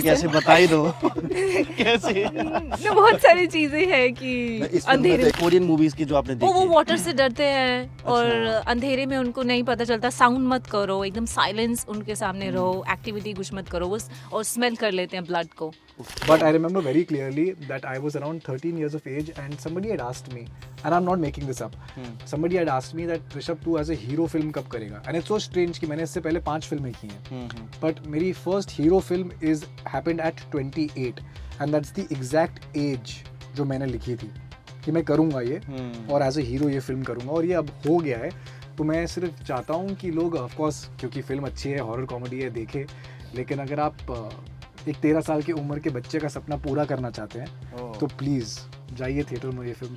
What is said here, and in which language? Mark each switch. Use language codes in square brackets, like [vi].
[hi] कैसे बता ही दो कैसे बहुत सारी चीज़ें हैं कि अंधेरे कोरियन मूवीज की जो आपने देखी वो वाटर से डरते हैं और अंधेरे में उनको नहीं पता चलता, साउंड मत करो, एकदम साइलेंस उनके सामने रहो, एक्टिविटी कुछ मत करो, वो और स्मेल कर लेते हैं ब्लड को। [en] But I remember very clearly that I was around 13 years of age and somebody had asked me, and I'm not making this up, somebody had asked me that Rishabh [hi] तू [en] as a hero film [hi] कब करेगा? [en] And it's so strange [hi] कि मैंने इससे पहले 5 फिल्में की हैं, [en] but [hi] मेरी [en] first hero film is happened at 28 and that's the exact age [hi] जो मैंने लिखी थी कि मैं करूँगा ये, और [en] as a hero [hi] ये फिल्म करूँगा, और ये अब हो गया है। तो मैं सिर्फ चाहता हूँ कि लोग ऑफ कोर्स, क्योंकि फिल्म अच्छी है, हॉरर कॉमेडी है, देखें, लेकिन अगर आप एक 13 साल की उम्र के बच्चे का सपना पूरा करना चाहते हैं तो प्लीज जाइए थिएटर में ये फिल्म।